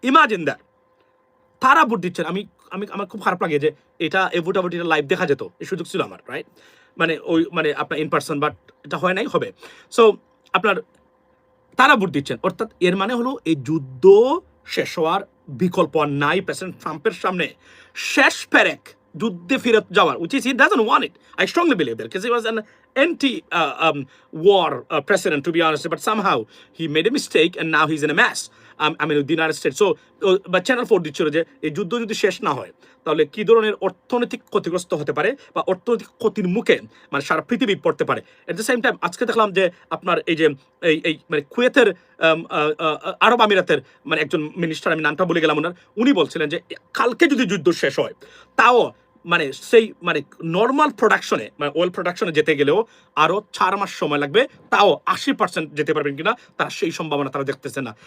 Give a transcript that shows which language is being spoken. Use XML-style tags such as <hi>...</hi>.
<en>imagine that,</en> <bn>তারা vote দিচ্ছেন। আমার খুব খারাপ লাগে যে এই ভোটাভুটিটা লাইভ দেখা যেত, এই সুযোগ ছিল আমার, রাইট? মানে আপনার</bn> <en>in person,</en> <bn>বাট এটা হয় নাই, হবে। সো আপনার তারা ভোট দিচ্ছেন, অর্থাৎ এর মানে হলো এই যুদ্ধ শেষ হওয়ার বিকল্প আর নাই প্রেসিডেন্ট ট্রাম্পের সামনে। শেষ পেরেক যুদ্ধে ফিরত যাওয়ার,</bn> <en>which is he doesn't want it. I strongly believe that, because he was an anti-war president, to be honest, but somehow he made a mistake and now he's in a mess. I mean, the United States. So, but</en> <bn>Channel 4 দিচ্ছিল যে এই যুদ্ধ যদি শেষ না হয়, তাহলে কি ধরনের অর্থনৈতিক ক্ষতিগ্রস্ত হতে পারে, বা অর্থনৈতিক ক্ষতির মুখে মানে সারা পৃথিবী পড়তে পারে।</bn> <en>at the same time</en> <bn>আজকে দেখলাম যে আপনার এই যে এই মানে কুয়েতের আরব আমিরাতের মানে একজন মিনিস্টার, আমি নামটা বলে গেলাম ওনার, উনি বলছিলেন যে কালকে যদি যুদ্ধ শেষ হয়, তাও মানে সেই মানে নর্মাল প্রোডাকশনে, মানে অয়েল প্রোডাকশনে যেতে গেলেও আরো 4 মাস সময় লাগবে, তাও 80% যেতে পারবেন কিনা তারা সেই সম্ভাবনা তারা দেখতেছেন না।</bn>